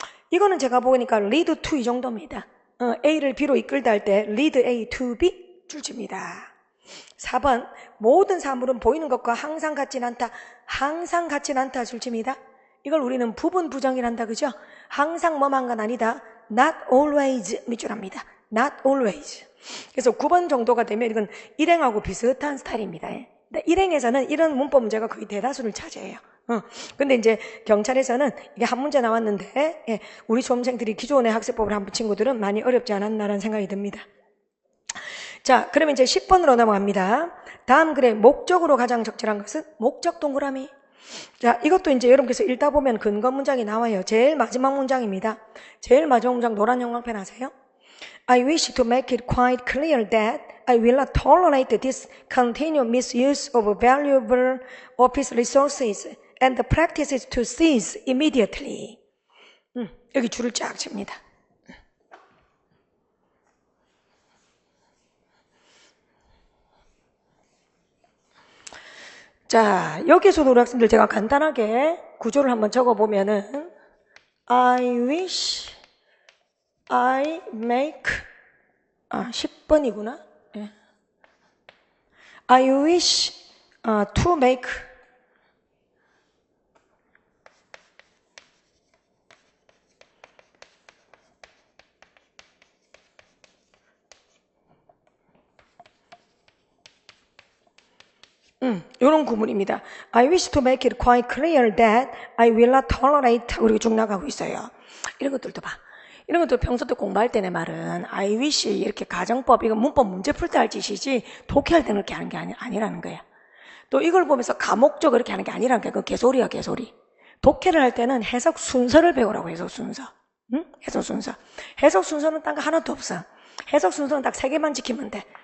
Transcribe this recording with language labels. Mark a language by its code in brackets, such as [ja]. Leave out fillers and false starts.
[ko] 이거는 제가 보니까 lead to 이 정도입니다. A를 B로 이끌다 할 때 lead A to B 줄집니다. 4번 모든 사물은 보이는 것과 항상 같진 않다. 항상 같진 않다 줄집니다. 이걸 우리는 부분 부정이란다. 그죠? 항상 뭐만 건 아니다. not always 밑줄합니다. [en] not always. [ko] 그래서 9번 정도가 되면 이건 일행하고 비슷한 스타일입니다. 일행에서는 이런 문법 문제가 거의 대다수를 차지해요. 근데 이제 경찰에서는 이게 한 문제 나왔는데 우리 수험생들이 기존의 학습법을 한 친구들은 많이 어렵지 않았나라는 생각이 듭니다. 자, 그러면 이제 10번으로 넘어갑니다. 다음 글의 목적으로 가장 적절한 것은 목적 동그라미. 자, 이것도 이제 여러분께서 읽다 보면 근거 문장이 나와요. 제일 마지막 문장입니다. 제일 마지막 문장 노란 형광펜 아세요? [en] I wish to make it quite clear that I will not tolerate this continued misuse of valuable office resources and the practice is to cease immediately. [ko] 여기 줄을 쫙 칩니다. 자, 여기서 우리 학생들 제가 간단하게 구조를 한번 적어보면은 [en] I wish I make [ko] 10번이구나. [en] I wish to make [ko] 이런 구문입니다. [en] I wish to make it quite clear that I will not tolerate [ko] 우리 쭉 나가고 있어요. 이런 것들도 봐. 이런 것도 평소 때 공부할 때 내 말은 I wish 이렇게 가정법 이거 문법 문제 풀 때 할 짓이지 독해할 때는 그렇게 하는 게 아니라는 거야. 또 이걸 보면서 가목적 그렇게 하는 게 아니라는 거야. 그건 개소리야 개소리. 독해를 할 때는 해석 순서를 배우라고. 해석 순서. 해석 순서. 해석 순서는 딴 거 하나도 없어. 해석 순서는 딱 3개만 지키면 돼.